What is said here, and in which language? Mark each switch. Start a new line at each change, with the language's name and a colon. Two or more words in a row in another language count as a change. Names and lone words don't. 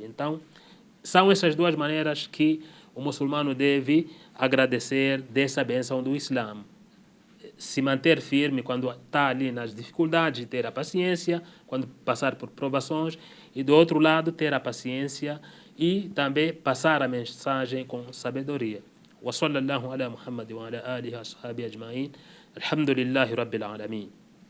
Portuguese: Então, são essas duas maneiras que o muçulmano deve agradecer dessa bênção do Islã. Se manter firme quando está ali nas dificuldades, ter a paciência quando passar por provações, e do outro lado ter a paciência e também passar a mensagem com sabedoria.
Arabic: وصلى الله على محمد وعلى آله وصحبه أجمعين. الحمد لله رب العالمين.